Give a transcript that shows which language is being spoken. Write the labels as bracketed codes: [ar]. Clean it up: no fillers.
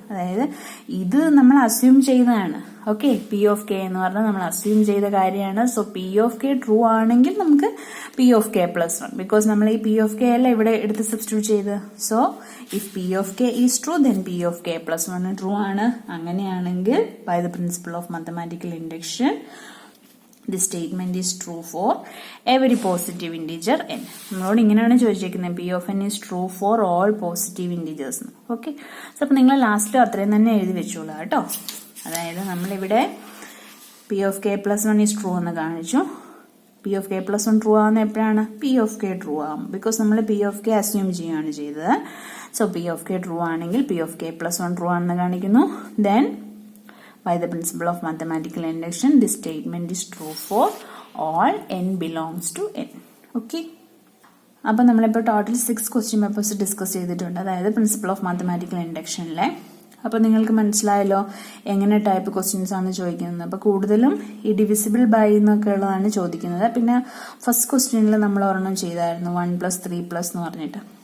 [ml] അതായത് ഇത് നമ്മൾ അസ്യൂം ചെയ്തതാണ്. ഓക്കെ, പി ഓഫ് കെ എന്ന് പറഞ്ഞാൽ നമ്മൾ അസ്യൂം ചെയ്ത കാര്യമാണ്. So P of K true ആണെങ്കിൽ നമുക്ക് P of K plus 1, because നമ്മൾ ഈ പി ഓഫ് കെ അല്ല ഇവിടെ എടുത്ത് സബ്സ്റ്റിറ്റ്യൂട്ട് ചെയ്ത്. [en] So if P of K is true then P of K plus 1 true ആണ്. [ml] അങ്ങനെയാണെങ്കിൽ by the principle of mathematical induction [en] the statement is true for every positive integer n. നമ്മളോട് ഇങ്ങനെയാണ് ചോദിച്ചിരിക്കുന്നത്, P of N is true for all positive integers. [ml] Okay, so അപ്പൊ നിങ്ങൾ last അത്രയും തന്നെ എഴുതി വെച്ചോളൂ കേട്ടോ. അതായത് നമ്മളിവിടെ P of K plus 1 is true എന്ന് കാണിച്ചു. P of K plus 1 true ആവുന്ന എപ്പോഴാണ്? പി ഓഫ് കെ ട്രൂ ആവും, ബിക്കോസ് നമ്മൾ പി ഓഫ് കെ അസ്യൂം ചെയ്യുകയാണ് ചെയ്തത്. [en] So P of K true ആണെങ്കിൽ P of K plus 1 true ആണെന്ന് കാണിക്കുന്നു. Then by the principle of mathematical induction, this statement is true for all n belongs to n. Okay. [ml] അപ്പോൾ നമ്മളിപ്പോൾ total 6 question papers discuss ചെയ്തിട്ടുണ്ട്. അതായത് principle of mathematical ഇൻഡക്ഷനിലെ അപ്പോൾ നിങ്ങൾക്ക് മനസ്സിലായല്ലോ എങ്ങനെ ടൈപ്പ് ക്വസ്റ്റ്യൻസ് ആണ് ചോദിക്കുന്നത്. അപ്പോൾ കൂടുതലും ഈ ഡിവിസിബിൾ ബൈ എന്നൊക്കെ ഉള്ളതാണ് ചോദിക്കുന്നത്. പിന്നെ ഫസ്റ്റ് ക്വസ്റ്റ്യനിൽ നമ്മൾ ഒരെണ്ണം ചെയ്തായിരുന്നു 1+3+ എന്ന് പറഞ്ഞിട്ട്.